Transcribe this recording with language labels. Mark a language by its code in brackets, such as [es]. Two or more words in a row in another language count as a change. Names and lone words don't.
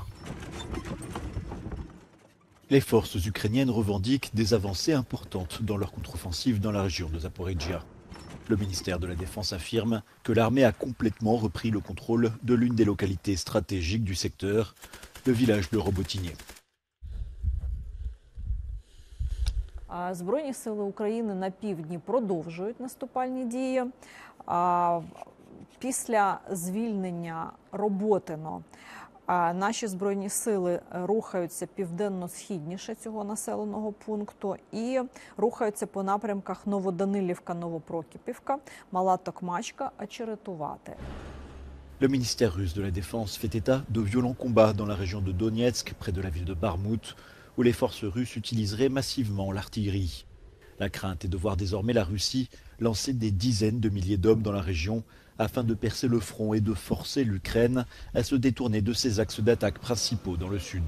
[fr] Les forces ukrainiennes revendiquent des avancées importantes dans leur contre-offensive dans la région de Zaporizhzhia. Le ministère de la Défense affirme que l'armée a complètement repris le contrôle de l'une des localités stratégiques du secteur, le village de Robotine. [uk] Збройні сили України на півдні продовжують наступальні дії. Після звільнення Роботино наші збройні сили рухаються південно-східніше цього населеного пункту і рухаються по напрямках Новоданилівка, Новопрокіпівка, Мала Токмачка, Очеретувати. [fr] Le ministère russe de la Défense fait état de violents combats dans la région de Donetsk, près de la ville de Barmout, où les forces russes utiliseraient massivement l'artillerie. La crainte est de voir désormais la Russie lancer des dizaines de milliers d'hommes dans la région afin de percer le front et de forcer l'Ukraine à se détourner de ses axes d'attaque principaux dans le sud.